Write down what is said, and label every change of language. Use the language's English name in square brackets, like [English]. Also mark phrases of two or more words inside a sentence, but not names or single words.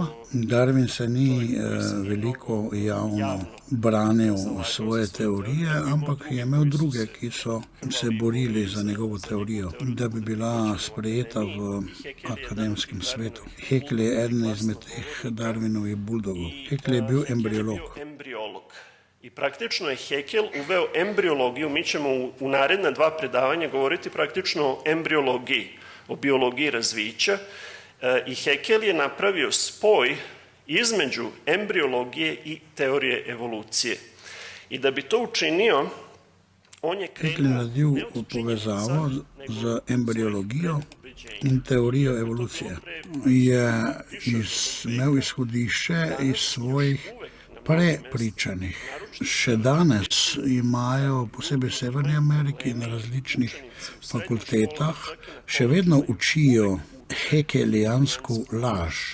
[Slovenian] Darwin se ni veliko javno branil svoje teorije, ampak je imel druge, ki so se borili za njegovo teorijo, da bi bila sprejeta v akademskem svetu. Haeckel je eden izmed teh Darwinovih buldogov. Haeckel je bil embriolog. [Serbian] I praktično je Haeckel uveo embriologiju. Mi ćemo u naredna 2 predavanja govoriti praktično o embriologiji, o biologiji razvića. I Haeckel je napravio spoj između embriologije i teorije evolucije. I da bi to učinio, on je [Slovenian] Haeckel je naredil povezavo z embriologijo in teorijo evolucije. Je imel izhodišče iz svojih prepričanih. Še danes imajo, posebej v Severni Ameriki, na različnih fakultetah, še vedno učijo hekelijansko laž.